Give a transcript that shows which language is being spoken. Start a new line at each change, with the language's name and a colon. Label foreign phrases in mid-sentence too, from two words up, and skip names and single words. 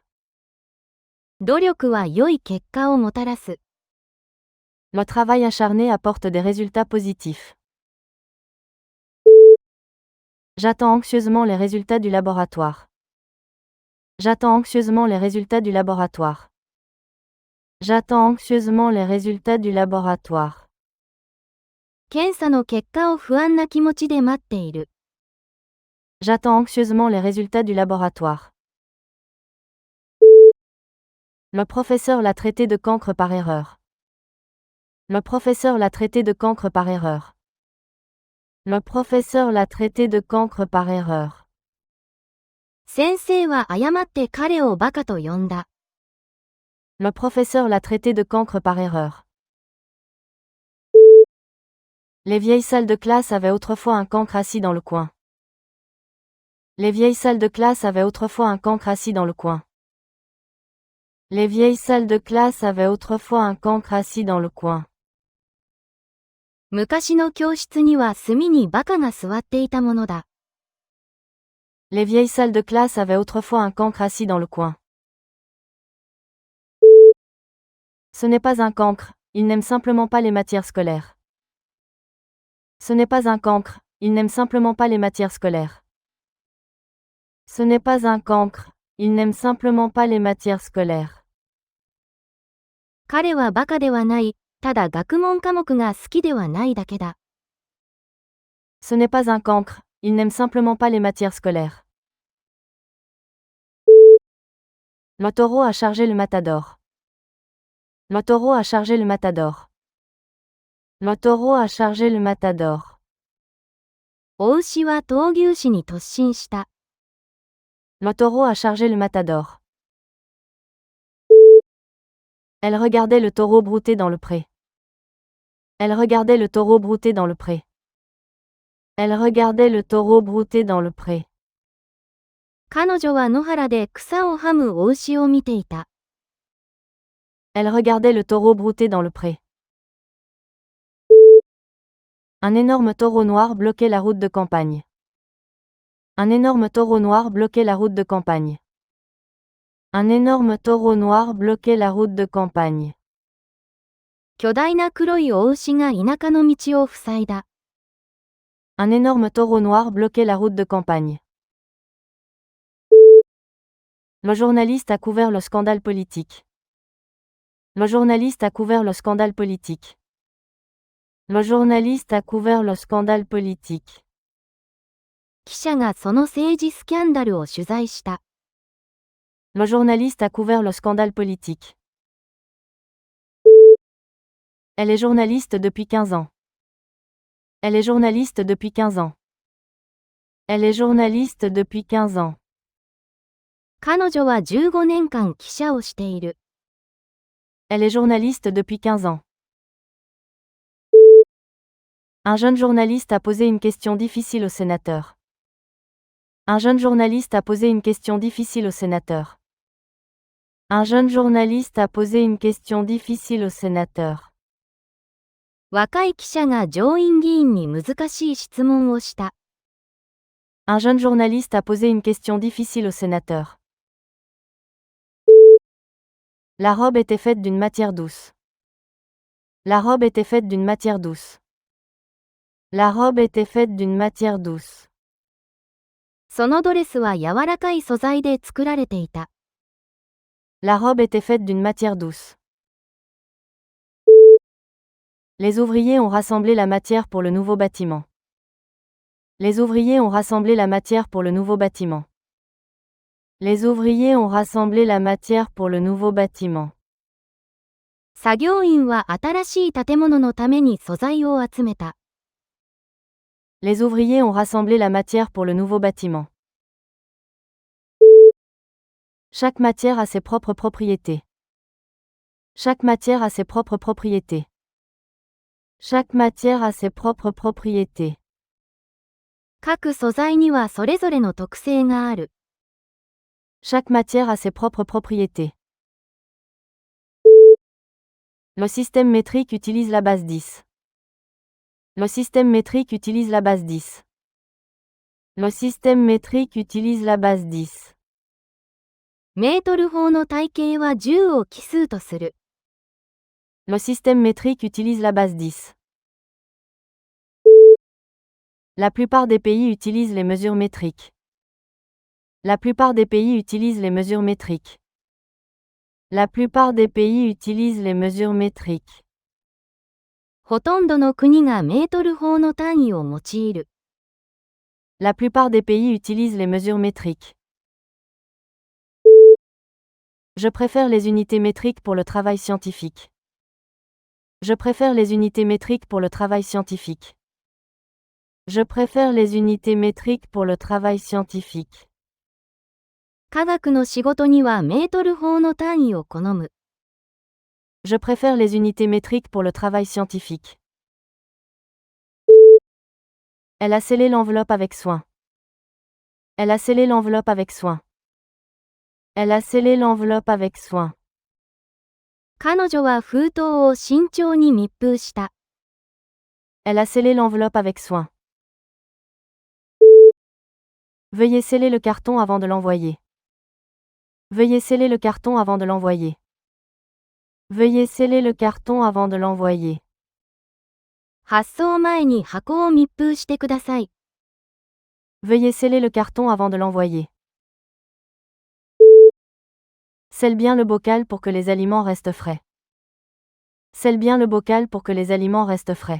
Japanese: 努力は良い結果をもたらす。
French: Le travail acharné apporte des résultats positifs. J'attends anxieusement les résultats du laboratoire. J'attends anxieusement les résultats du laboratoire. J'attends anxieusement les résultats du laboratoire.
Japanese: 検査の結果を不安な気持ちで待っている。
French: J'attends anxieusement les résultats du laboratoire. Le professeur l'a traité de cancre par erreur. Le professeur l'a traité de cancre par erreur. Le professeur l'a traité de cancre par erreur.
Japanese: 先生は誤って彼をバカと呼んだ。
French: Le professeur l'a traité de cancre par erreur. Les vieilles salles de classe avaient autrefois un cancre assis dans le coin. Les vieilles salles de classe avaient autrefois un cancre assis dans le coin. Les vieilles salles de classe avaient autrefois un cancre assis dans le coin.
Japanese: 昔の教室には隅にバカが座っていたものだ。
French: Les vieilles salles de classe avaient autrefois un cancre assis dans le coin. Ce n'est pas un cancre, il n'aime simplement pas les matières scolaires. Ce n'est pas un cancre, il n'aime simplement pas les matières scolaires. Ce n'est pas un cancre, il n'aime simplement pas les matières scolaires.
Japanese: 彼はバカではない、ただ学問科目が好きではないだけだ。
French: Ce n'est pas un cancre, il n'aime simplement pas les matières scolaires. Le taureau a chargé le matador. Le taureau a chargé le matador. Le taureau a chargé le matador.
Japanese: 雄牛は闘牛士に突進した。
French: Le taureau a chargé le matador. Elle regardait le taureau brouter dans le pré. Elle regardait le taureau brouter dans le pré. Elle regardait le taureau brouter dans le pré.
Japanese: 彼女は野原で草をはむ雄牛を見ていた。
French: Elle regardait le taureau brouter dans le pré. Un énorme taureau noir bloquait la route de campagne. Un énorme taureau noir bloquait la route de campagne. Un énorme taureau noir bloquait la route de campagne.
Japanese: 巨大な黒い雄牛が田舎の道を塞いだ。
French: Un énorme taureau noir bloquait la route de campagne. Le journaliste a couvert le scandale politique. Le journaliste a couvert le scandale politique. Le journaliste a couvert le scandale politique.
Japanese: 記者がその政治スキャンダルを取材した。
French: Le journaliste a couvert le scandale politique. Elle est journaliste depuis 15 ans. Elle est journaliste depuis 15 ans. Elle est journaliste depuis 15 ans.
Japanese: 彼女は15年間記者をしている。
French: Elle est journaliste depuis 15 ans. Un jeune journaliste a posé une question difficile au sénateur. Un jeune journaliste a posé une question difficile au sénateur. Un jeune journaliste a posé une question difficile au sénateur.
Japanese: 若い記者が上院議員に難しい質問をした。
French: Un jeune journaliste a posé une question difficile au sénateur. La robe était faite d'une matière douce. La robe était faite d'une matière douce. La robe était faite d'une matière douce.
Japanese: そのドレスは柔らかい素材で作られていた。
French: La robe était faite d'une matière douce. Les ouvriers ont rassemblé la matière pour le nouveau bâtiment. Les ouvriers ont rassemblé la matière pour le nouveau bâtiment. Les ouvriers ont rassemblé la matière pour le nouveau bâtiment.
Japanese: 作業員は新しい建物のために素材を集めた。
French: Les ouvriers ont rassemblé la matière pour le nouveau bâtiment. Chaque matière a ses propres propriétés. Chaque matière a ses propres propriétés. Chaque matière a ses propres propriétés.
Japanese: 各素材にはそれぞれの特性がある。
French: Chaque matière a ses propres propriétés. Le système métrique utilise la base 10. Le système métrique utilise la base 10. Le système métrique utilise la base 10.
Japanese: メートル法の体系は10を奇数とする。
French: Le système métrique utilise la base 10. La plupart des pays utilisent les mesures métriques. La plupart des pays utilisent les mesures métriques. La plupart des pays utilisent les mesures métriques.
Japanese: ほとんどの国がメートル法の単位を用いる。
French: La plupart des pays utilisent les mesures métriques. Je préfère les unités métriques pour le travail scientifique. Je préfère les unités métriques pour le travail scientifique. Je préfère les unités métriques pour le travail scientifique.
Japanese: 科学の仕事にはメートル法の単位を好む。
French: Je préfère les unités métriques pour le travail scientifique. Elle a scellé l'enveloppe avec soin. Elle a scellé l'enveloppe avec soin. Elle a scellé l'enveloppe avec soin.
Japanese: 彼女は封筒を慎重に密封した。
French: Elle a scellé l'enveloppe avec soin. Veuillez sceller le carton avant de l'envoyer. Veuillez sceller le carton avant de l'envoyer. Veuillez sceller le carton avant de l'envoyer.
Japanese: 発送前に箱を密封してください。
French: Veuillez sceller le carton avant de l'envoyer. Scelle bien le bocal pour que les aliments restent frais. Scelle bien le bocal pour que les aliments restent frais.